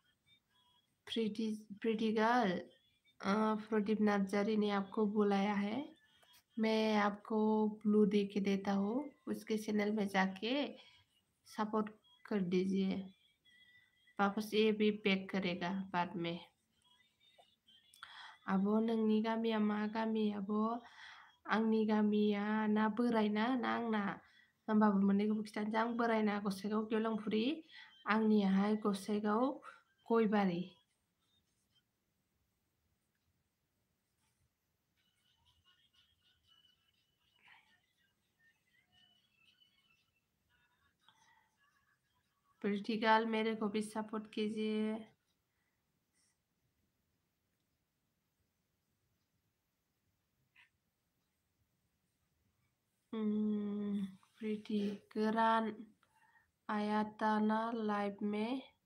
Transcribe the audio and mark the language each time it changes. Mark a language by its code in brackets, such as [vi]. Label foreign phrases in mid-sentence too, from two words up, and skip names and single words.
[hi] प्रीति गर्ल प्रदीप नार्जारी ने आपको बुलाया है मैं आपको ब्लू दे के देता हूँ उसके चैनल में जाके सपोर्ट कर दीजिए वापस ये भी पैक करेगा बाद में [brx] आब' नोंनि गामिया मा गामि आब'? आंनि गामिया ना बोरायना ना आंना? होमबाबो मोननैखौबो खिथानोसै आं। बोरायना गसाइगाव गेवलांफुरि, आंनियाहाय गसाइगाव गयबारि। [hi] प्रीति गर्ल मेरे को भी सपोर्ट कीजिए। प्रीति गोरान आया था ना लाइव में?